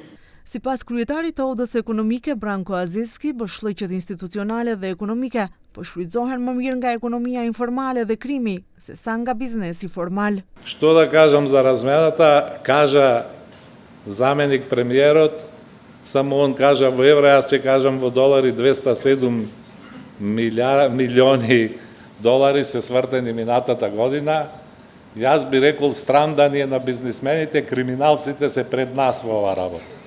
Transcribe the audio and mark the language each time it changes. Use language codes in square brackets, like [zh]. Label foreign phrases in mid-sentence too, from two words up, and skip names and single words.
[sq] Sipas kryetarit të Odës Ekonomike Branko Aziski, bëshllëqet institucionale dhe ekonomike po shfrytëzohen më mirë nga ekonomia informale dhe krimi se sa nga biznesi formal. [mk] Што да кажам за размената, кажа заменик премиерот, само он кажа во евро, јас ќе кажам во долари, 207 милиони долари се свртени минатата година. Јас би рекол страм да ни е на бизнисмените, криминалците се пред нас во ова работа.